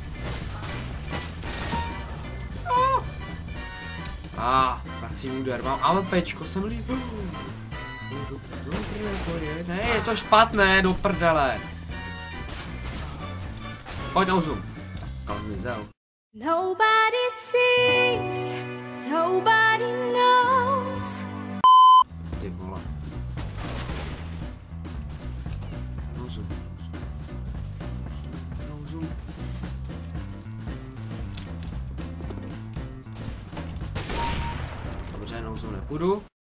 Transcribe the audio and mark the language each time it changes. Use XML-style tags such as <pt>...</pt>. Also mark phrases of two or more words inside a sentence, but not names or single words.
<cs>Vracím úder. Mám AWPčko, jsem líp. Ne, je to špatné, do prdele. Pojď na zoom. Kam zmizel.</cs> <en>Nobody sees, nobody knows.</en> <cs>Ty vole. No zoom. Dobře, no zoom nepůjdu.</cs>